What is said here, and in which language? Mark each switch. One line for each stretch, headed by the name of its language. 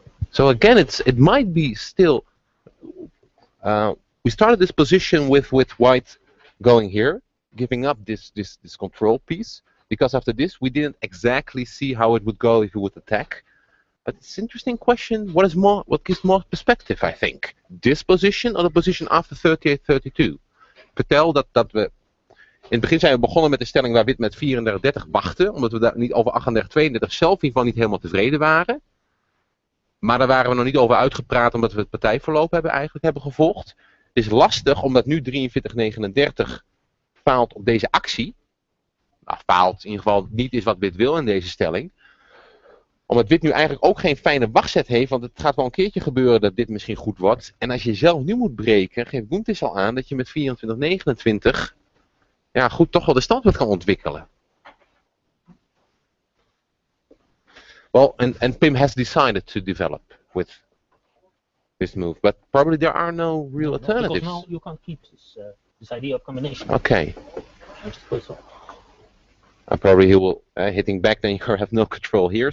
English: So again, it might be still. We started this position with White going here, giving up this control piece, because after this we didn't exactly see how it would go if we would attack. But it's an interesting question. What gives more perspective? I think this position or the position after 38-32.
Dutch: Vertel dat we in het begin zijn we begonnen met de stelling waar wit met 34-30 wachtte, omdat we daar niet over 38-32 zelf in ieder geval niet helemaal tevreden waren. Maar daar waren we nog niet over uitgepraat, omdat we het partijverloop hebben gevolgd. Het is lastig, omdat nu 43-39 faalt op deze actie. Nou, faalt in ieder geval niet is wat wit wil in deze stelling. Omdat wit nu eigenlijk ook geen fijne wachtzet heeft, want het gaat wel een keertje gebeuren dat dit misschien goed wordt. En als je zelf nu moet breken, geeft Gunthes al aan dat je met 24-29 ja, goed toch wel de standpunt kan ontwikkelen.
English: Well, and Pim has decided to develop with this move, but probably there are no real alternatives. Because now you can't keep this idea of combination. Okay. And probably he will hitting back, then you have no control here.